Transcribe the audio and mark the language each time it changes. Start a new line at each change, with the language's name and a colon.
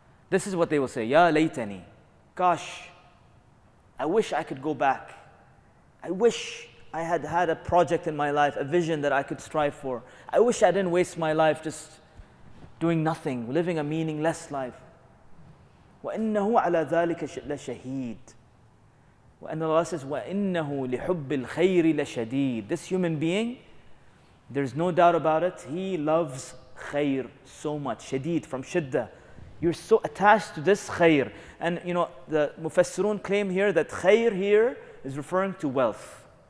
English: This is what they will say, Ya laytani. Gosh, I wish I could go back. I wish I had had a project in my life, a vision that I could strive for. I wish I didn't waste my life just doing nothing, living a meaningless life.
Arabic: وَإِنَّهُ عَلَى ذَلِكَ لَشَهِيدٌ.
English: And Allah says,
Arabic: وَإِنَّهُ لِحُبِّ الْخَيْرِ لَشَدِيدٌ.
English: This human being, there's no doubt about it, he loves khair so much. Shadid, from shiddah. You're so attached to this khair. And you know, the Mufassirun claim here that khair here is referring to wealth.